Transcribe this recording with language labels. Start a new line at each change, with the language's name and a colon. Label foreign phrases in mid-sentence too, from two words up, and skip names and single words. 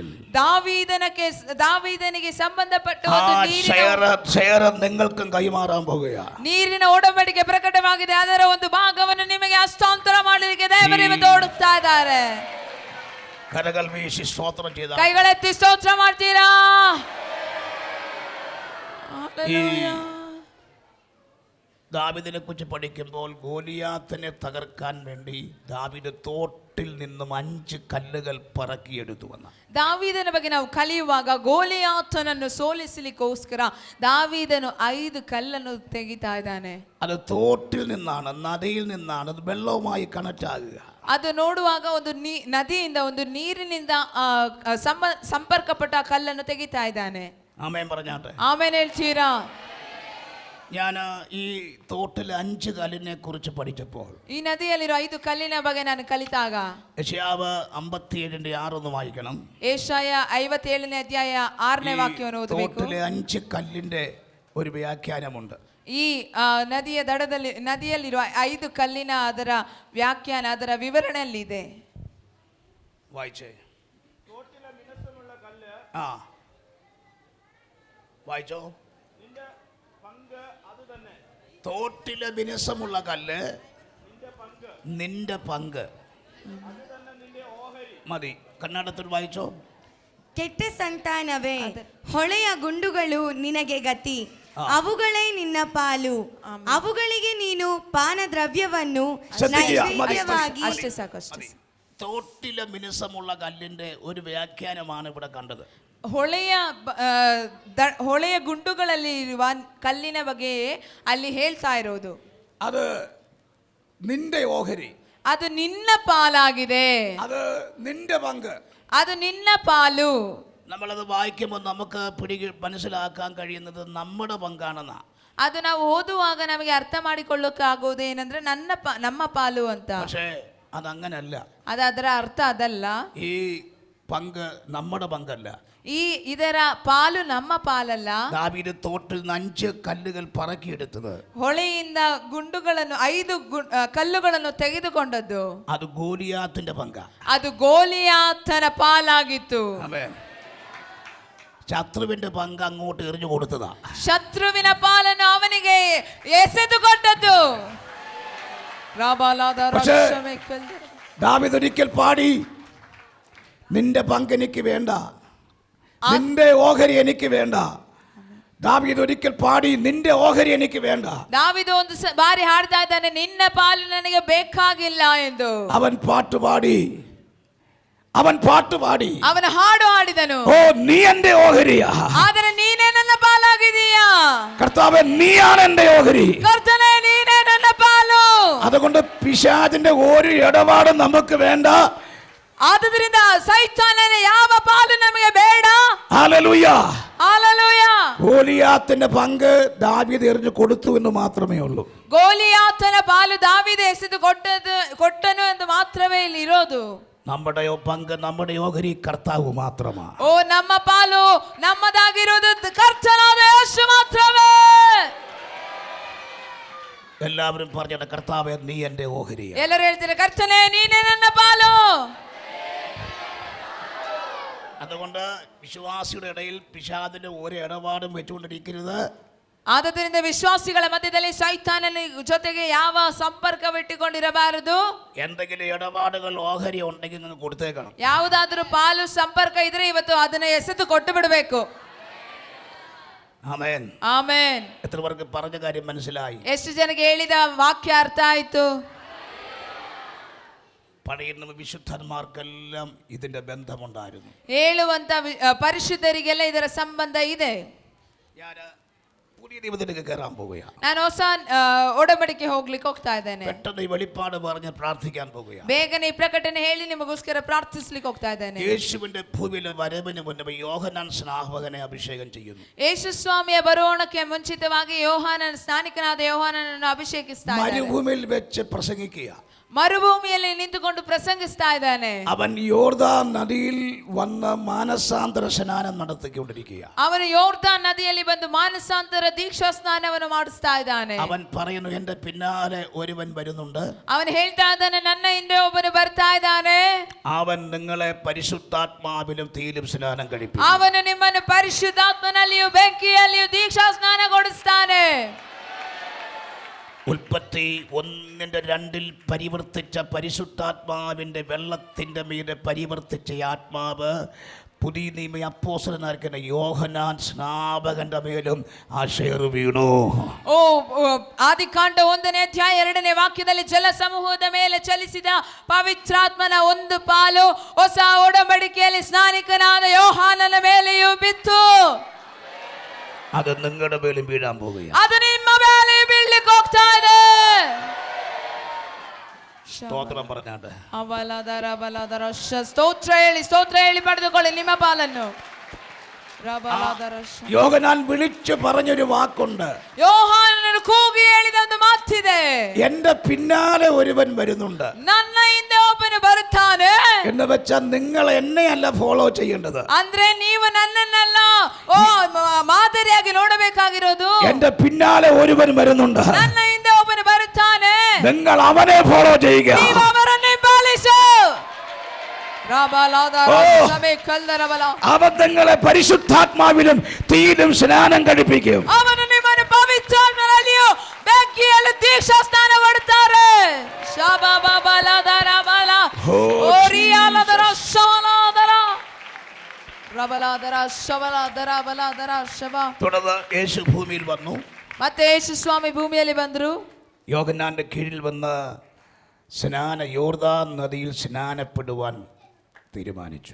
Kannada: ദാവീദനിಗೆ ಸಂಬಂಧಪಟ್ಟ
Malayalam: ഷെയർ നിങ്ങൾക്കും കൈമാറാൻ പോകുകയാണ്.
Kannada: ನೀರಿನ ಒಡಂಬಡಿಕೆ ಪ್ರಕಟವಾಗಿದೆ. ಅದರ ಒಂದು ಭಾಗವನ್ನು ನಿಮಗೆ ಹಸ್ತಾಂತರ ಮಾಡಲಿಕ್ಕೆ ದೇವರು ಓಡುತ್ತಾ ಇದ್ದಾರೆ.
Malayalam: കരകൾ വീശി സ്തോത്രം ചെയ്ത
Kannada: ಕೈಗಳೆತ್ತಿ ಸ್ತೋತ್ರ ಮಾಡ್ತೀರಾ?
Malayalam: ദാവീദിനെ കുറിച്ച് പഠിക്കുമ്പോൾ ഗോലിയാത്തിനെ തകർക്കാൻ വേണ്ടി ദാവീദ് തോട്ടിൽ നിന്നും 5 കല്ലുകൾ പറക്കിയെടുത്തു വന്ന.
Kannada: ದಾವೀದನ ಬಗ್ಗೆ ನಾವು ಕಲಿಯುವಾಗ ಗೋಲಿಯಾತನನ್ನು ಸೋಲಿಸಲಿಕ್ಕೋಸ್ಕರ ದಾವೀದನು 5 ಕಲ್ಲನ್ನು ತೆಗಿತಾ ಇದ್ದಾನೆ.
Malayalam: അത് തോട്ടിൽ നിന്നാണ്, നദിയിൽ നിന്നാണ്, അത് വെള്ളവുമായി കണക്ട് ആകുക.
Kannada: ಅದು ನೋಡುವಾಗ ಒಂದು ನದಿಯಿಂದ ಒಂದು ನೀರಿನಿಂದ ಸಂಪರ್ಕಪಟ್ಟ ಕಲ್ಲನ್ನು ತೆಗಿತಾ ಇದ್ದಾನೆ.
Malayalam: ആമേൻ പറഞ്ഞാട്ടെ.
Kannada: ಆಮೇಲೆ ಹೇಳ್ತೀರಾ?
Malayalam: ഞാൻ ഈ തോട്ടിൽ 5 കല്ലിനെ കുറിച്ച് പഠിച്ചപ്പോൾ
Kannada: ಈ ನದಿಯಲ್ಲಿರೋ 5 ಕಲ್ಲಿನ ಬಗ್ಗೆ ನಾನು ಕಲಿತಾಗ
Malayalam: യെശയ്യാവ് 57:6 ഒന്ന് വായിക്കണം.
Kannada: ಯೆಶಾಯ 57ನೇ ಅಧ್ಯಾಯ 6ನೇ ವಾಕ್ಯವನ್ನು ಓದಬೇಕು.
Malayalam: തോട്ടിലെ 5 കല്ലിന്റെ ഒരു വ്യാഖ്യാനമുണ്ട്.
Kannada: ಈ ನದಿಯ ದಡದಲ್ಲಿ ನದಿಯಲ್ಲಿರುವ 5 ಕಲ್ಲಿನ ಅದರ ವ್ಯಾಖ್ಯಾನ, ಅದರ ವಿವರಣೆಯಲ್ಲಿದೆ.
Malayalam: വായിച്ചേ. ആ വായിച്ചോ. തോട്ടിലെ വിനസമുള്ള കല്ല് നിന്റെ പങ്ക് മതി. കന്നഡത്തിൽ വായിച്ചോ.
Kannada: ಕೆಟ್ಟ ಸಂತಾನವೇ, ಹೊಳೆಯ ಗುಂಡುಗಳು ನಿನಗೆ ಗತಿ, ಅವುಗಳೇ ನಿನ್ನ ಪಾಲು, ಅವುಗಳಿಗೆ ನೀನು ಪಾನ ದ್ರವ್ಯವನ್ನು ನೈವೇದ್ಯವಾಗಿ. ಅಷ್ಟೇ ಸಾಕು, ಅಷ್ಟೇ.
Malayalam: തോട്ടിലെ മിനുസമുള്ള കല്ലിന്റെ ഒരു വ്യാഖ്യാനമാണ് ഇവിടെ കണ്ടത്.
Kannada: ಹೊಳೆಯ ಗುಂಡುಗಳಲ್ಲಿ ಇರುವ ಕಲ್ಲಿನ ಬಗ್ಗೆ ಅಲ್ಲಿ ಹೇಳ್ತಾ ಇರೋದು.
Malayalam: അത് നിന്റെ ഓഹരി,
Kannada: ಅದು ನಿನ್ನ ಪಾಲಾಗಿದೆ,
Malayalam: അത് നിന്റെ പങ്ക്,
Kannada: ಅದು ನಿನ್ನ ಪಾಲು.
Malayalam: നമ്മളത് വായിക്കുമ്പോൾ നമുക്ക് മനസ്സിലാക്കാൻ കഴിയുന്നത് നമ്മുടെ പങ്കാണെന്നാ.
Kannada: ಅದು ನಾವು ಓದುವಾಗ ನಮಗೆ ಅರ್ಥ ಮಾಡಿಕೊಳ್ಳೋಕೆ ಆಗೋದು ಏನಂದ್ರೆ ನಮ್ಮ ಪಾಲು ಅಂತ.
Malayalam: പക്ഷേ അതങ്ങനല്ല.
Kannada: ಅದು ಅದರ ಅರ್ಥ ಅದಲ್ಲ.
Malayalam: ഈ പങ്ക് നമ്മുടെ പങ്കല്ല.
Kannada: ಇದರ ಪಾಲು ನಮ್ಮ ಪಾಲಲ್ಲ.
Malayalam: ദാവീദ് തോട്ടിൽ 5 കല്ലുകൾ പറക്കിയെടുത്തത്,
Kannada: ಹೊಳೆಯಿಂದ ಗುಂಡುಗಳನ್ನು 5 ಕಲ್ಲುಗಳನ್ನು ತೆಗೆದುಕೊಂಡದ್ದು,
Malayalam: അത് ഗോലിയാത്തിന്റെ പങ്ക.
Kannada: ಅದು ಗೋಲಿಯಾತನ ಪಾಲಾಗಿತ್ತು.
Malayalam: ശത്രുവിന്റെ പങ്ക് അങ്ങോട്ട് എറിഞ്ഞു കൊടുത്തതാ.
Kannada: ಶತ್ರುವಿನ ಪಾಲನ್ನು ಅವನಿಗೆ ಎಸೆದುಕೊಟ್ಟದ್ದು.
Malayalam: ദാവീദ് ഒരിക്കൽ പാടി, നിന്റെ പങ്ക് എനിക്ക് വേണ്ട, നിന്റെ ഓഹരി എനിക്ക് വേണ്ട. ദാവീദ് ഒരിക്കൽ പാടി, നിന്റെ ഓഹരി എനിക്ക് വേണ്ട.
Kannada: ದಾವೀದ ಒಂದು ಬಾರಿ ಹಾಡ್ತಾ ಇದ್ದಾನೆ, ನಿನ್ನ ಪಾಲು ನನಗೆ ಬೇಕಾಗಿಲ್ಲ ಎಂದು.
Malayalam: അവൻ പാട്ടുപാടി,
Kannada: ಅವನ ಹಾಡು ಹಾಡಿದನು.
Malayalam: ഓ നീ എന്റെ ഓഹരിയാ,
Kannada: ಆದರೆ ನೀನೇ ನನ್ನ ಪಾಲಾಗಿದೀಯಾ.
Malayalam: കർത്താവേ നീയാണ് എന്റെ ഓഹരി,
Kannada: ಕರ್ತನೇ ನೀನೇ ನನ್ನ ಪಾಲು.
Malayalam: അതുകൊണ്ട് പിശാചിന്റെ ഒരു ഇടപാടും നമുക്ക് വേണ്ട.
Kannada: ಆದ್ದರಿಂದ ಸೈತಾನನ ಯಾವ ಪಾಲು ನಮಗೆ ಬೇಡ.
Malayalam: ഹല്ലേലൂയ, ഹല്ലേലൂയ. ഗോലിയാത്തിന്റെ പങ്ക് ദാവീദ് എറിഞ്ഞു കൊടുത്തു എന്ന് മാത്രമേ ഉള്ളൂ.
Kannada: ಗೋಲಿಯಾತನ ಪಾಲು ದಾವೀದ ಎಸೆದು ಕೊಟ್ಟನು ಎಂದು ಮಾತ್ರವೇ ಇಲ್ಲಿ ಇರೋದು.
Malayalam: നമ്മുടെ പങ്ക്, നമ്മുടെ ഓഹരി കർത്താവ് മാത്രമാണ്.
Kannada: ಓ ನಮ್ಮ ಪಾಲು ನಮ್ಮದಾಗಿರೋದು ಕರ್ತನಾದ ಯೇಸು ಮಾತ್ರವೇ.
Malayalam: എല്ലാവരും പറഞ്ഞ കർത്താവേ നീ എന്റെ ഓഹരി.
Kannada: ಎಲ್ಲರೂ ಹೇಳ್ತಾರೆ, ಕರ್ತನೇ ನೀನೇ ನನ್ನ ಪಾಲು.
Malayalam: അതുകൊണ്ട് വിശ്വാസിയുടെ ഇടയിൽ പിശാചിന്റെ ഒരു ഇടപാടും വെച്ചുകൊണ്ടിരിക്കരുത്.
Kannada: ಆದ್ದರಿಂದ ವಿಶ್ವಾಸಿಗಳ ಮಧ್ಯದಲ್ಲಿ ಸೈತಾನನ ಜೊತೆಗೆ ಯಾವ ಸಂಪರ್ಕವಿಟ್ಟುಕೊಂಡಿರಬಾರದು.
Malayalam: എന്തെങ്കിലും ഇടപാടുകൾ ഓഹരി ഉണ്ടെങ്കിൽ നിങ്ങൾ കൊടുത്തേക്കണം.
Kannada: ಯಾವುದಾದರೂ ಪಾಲು ಸಂಪರ್ಕ ಇದ್ರೆ ಇವತ್ತು ಅದನ್ನ ಎಸೆದು ಕೊಟ್ಟು ಬಿಡಬೇಕು.
Malayalam: ആമേൻ,
Kannada: ಆಮೆನ್.
Malayalam: എത്ര പേർക്ക് പറഞ്ഞ കാര്യം മനസ്സിലായി?
Kannada: ಎಷ್ಟು ಜನಕ್ಕೆ ಹೇಳಿದ ವಾಕ್ಯ ಅರ್ಥ ಆಯ್ತು?
Malayalam: പഴയ വിശുദ്ധന്മാർക്കെല്ലാം ഇതിന്റെ ബന്ധമുണ്ടായിരുന്നു.
Kannada: ಹೇಳುವಂತ ಪರಿಶುದ್ಧರಿಗೆಲ್ಲ ಇದರ ಸಂಬಂಧ ಇದೆ.
Malayalam: ഞാൻ പുതിയ നിയമത്തിലേക്ക് കയറാൻ പോവുകയാണ്.
Kannada: ನಾನು ಹೊಸ ಒಡಂಬಡಿಕೆ ಹೋಗ್ಲಿಕ್ಕೆ ಹೋಗ್ತಾ ಇದ್ದೇನೆ.
Malayalam: പെട്ടെന്ന് ഈ വെളിപ്പാട് പറഞ്ഞ് പ്രാർത്ഥിക്കാൻ പോവുകയാണ്.
Kannada: ಬೇಗನೆ ಈ ಪ್ರಕಟಣೆ ಹೇಳಿ ನಿಮಗೋಸ್ಕರ ಪ್ರಾರ್ಥಿಸ್ಲಿಕ್ಕೆ ಹೋಗ್ತಾ ಇದ್ದೇನೆ.
Malayalam: യേശുവിന്റെ ഭൂമിയിലെ വരവിന് മുന്നേ യോഹന്നാൻ സ്നാപകനെ ಅಭಿಷೇകം ചെയ്യുന്നു.
Kannada: ಯೇಸು ಸ್ವಾಮಿಯ ಬರೋಣಕ್ಕೆ ಮುಂಚಿತವಾಗಿ ಸ್ನಾನಿಕನಾದ ಯೋಹಾನನನ್ನು ಅಭಿಷೇಕಿಸ್ತಾ ಇದ್ದಾನೆ.
Malayalam: മരുഭൂമിയിൽ വെച്ച് പ്രസംഗിക്കുക.
Kannada: ಮರುಭೂಮಿಯಲ್ಲಿ ನಿಂತುಕೊಂಡು ಪ್ರಸಂಗಿಸ್ತಾ ಇದ್ದಾನೆ.
Malayalam: അവൻ യോർദാൻ നദിയിൽ വന്ന് മാനസാന്തര സ്നാനം നടത്തിക്കൊണ്ടിരിക്കുക.
Kannada: ಅವನು ಯೋರ್ದಾನ್ ನದಿಯಲ್ಲಿ ಬಂದು ಮಾನಸಾಂತರ ದೀಕ್ಷಾ ಸ್ನಾನವನ್ನು ಮಾಡಿಸ್ತಾ ಇದ್ದಾನೆ.
Malayalam: അവൻ പറയുന്നു, എന്റെ പിന്നാലെ ഒരുവൻ വരുന്നുണ്ട്.
Kannada: ಅವನು ಹೇಳ್ತಾ ಇದ್ದಾನೆ, ನನ್ನ ಹಿಂದೆ ಒಬ್ಬನು ಬರ್ತಾ ಇದ್ದಾನೆ.
Malayalam: അവൻ നിങ്ങളെ പരിശുദ്ധാത്മാവിലും തീയിലും സ്നാനം കഴിപ്പിക്കും.
Kannada: ಅವನು ನಿಮ್ಮನ್ನು ಪರಿಶುದ್ಧಾತ್ಮನಲ್ಲಿಯೂ ಬೆಂಕಿಯಲ್ಲಿಯೂ ದೀಕ್ಷಾ ಸ್ನಾನ ಕೊಡಿಸ್ತಾನೆ.
Malayalam: ഉൽപ്പത്തി 1:2 പരിവർത്തിച്ച പരിശുദ്ധാത്മാവിൻ്റെ വെള്ളത്തിൻ്റെ മീതെ പരിവർത്തിച്ച ആത്മാവ് പുതിയ നിയമ അപ്പോസ്തലനായിരിക്കുന്ന യോഹന്നാൻ സ്നാപകന്റെ മേലും ആ ഷെയർ വീണു.
Kannada: ಓ ಆದಿಕಾಂಡ 1ನೇ ಅಧ್ಯಾಯ 2ನೇ ವಾಕ್ಯದಲ್ಲಿ ಜಲ ಸಮೂಹದ ಮೇಲೆ ಚಲಿಸಿದ ಪವಿತ್ರಾತ್ಮನ ಒಂದು ಪಾಲು ಹೊಸ ಒಡಂಬಡಿಕೆಯಲ್ಲಿ ಸ್ನಾನಿಕನಾದ ಯೋಹಾನನ ಮೇಲೆಯೂ ಬಿತ್ತು.
Malayalam: അത് നിങ്ങളുടെ മേലും വീഴാൻ പോകുകയാണ്.
Kannada: ಅದು ನಿಮ್ಮ ಮೇಲೆ ಬೀಳಲಿಕ್ಕೆ ಹೋಗ್ತಾ ಇದೆ.
Malayalam: സ്തോത്രം പറഞ്ഞാണ്ട്
Kannada: ಸ್ತೋತ್ರ ಹೇಳಿ ಪಡೆದುಕೊಳ್ಳಿ ನಿಮ್ಮ ಪಾಲನ್ನು.
Malayalam: യോഹന്നാൻ വിളിച്ചു പറഞ്ഞൊരു വാക്കുണ്ട്.
Kannada: ಯೋಹಾನನು ಕೂಗಿ ಹೇಳಿದ ಒಂದು ಮಾತಿದೆ.
Malayalam: എന്റെ പിന്നാലെ ഒരുവൻ വരുന്നുണ്ട്,
Kannada: ನನ್ನ ಹಿಂದೆ ಒಬ್ಬನು ಬರುತ್ತಾನೆ
Malayalam: എന്ന് വെച്ചാൽ നിങ്ങൾ എന്നെ അല്ല ഫോളോ ചെയ്യേണ്ടത്.
Kannada: ಅಂದ್ರೆ ನೀವು ನನ್ನನ್ನೆಲ್ಲ ಮಾದರಿಯಾಗಿ ನೋಡಬೇಕಾಗಿರೋದು.
Malayalam: എന്റെ പിന്നാലെ ഒരുവൻ വരുന്നുണ്ട്,
Kannada: ನನ್ನ ಹಿಂದೆ ಒಬ್ಬನು ಬರುತ್ತಾನೆ,
Malayalam: നിങ്ങൾ അവനെ ഫോളോ ചെയ്യുക.
Kannada: ನೀವು ಅವರನ್ನು ಹಿಂಬಾಲಿಸು.
Malayalam: അവൻ നിങ്ങളെ പരിശുദ്ധാത്മാവിലും തീയിലും സ്നാനം കഴിപ്പിക്കും.
Kannada: ಅವನು ನಿಮ್ಮನ್ನು ಪವಿತ್ರಾತ್ಮನಲ್ಲಿಯೂ ಬೆಂಕಿಯಲ್ಲೂ ದೀಕ್ಷಾ ಸ್ನಾನ ಮಾಡುತ್ತಾರೆ.
Malayalam: തുടർന്ന് യേശു ഭൂമിയിൽ വന്നു.
Kannada: ಮತ್ತೆ ಯೇಸು ಸ್ವಾಮಿ ಭೂಮಿಯಲ್ಲಿ ಬಂದರು.
Malayalam: യോഹന്നാന്റെ കീഴിൽ വന്ന് യോർദാൻ നദിയിൽ സ്നാനപ്പെടുവാൻ തീരുമാനിച്ചു.